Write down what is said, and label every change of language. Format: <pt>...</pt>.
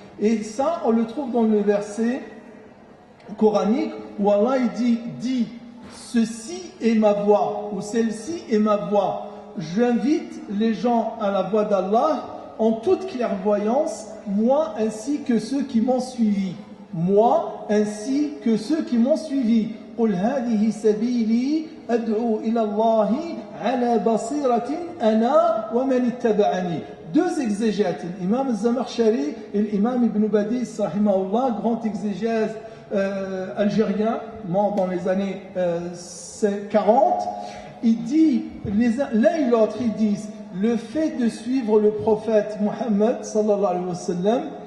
<fr>Et ça, on le trouve dans le verset coranique où Allah il dit ceci est ma voie, ou celle-ci est ma voie. J'invite les gens à la voie d'Allah en toute clairvoyance, moi ainsi que ceux qui m'ont suivi. Moi ainsi que ceux qui m'ont suivi.</fr> <ar>قل هذه سبيلي أدعو إلى الله على بصيرة أنا ومن اتبعني.</ar> <fr>Deux exégètes, l'imam Zamakhshari et l'imam Ibn Badis, rahimahullah, grand exégèse algérien, mort dans les années 40, il dit, l'un et l'autre, ils disent, le fait de suivre le prophète Mohammed sallallahu alayhi wa sallam</fr>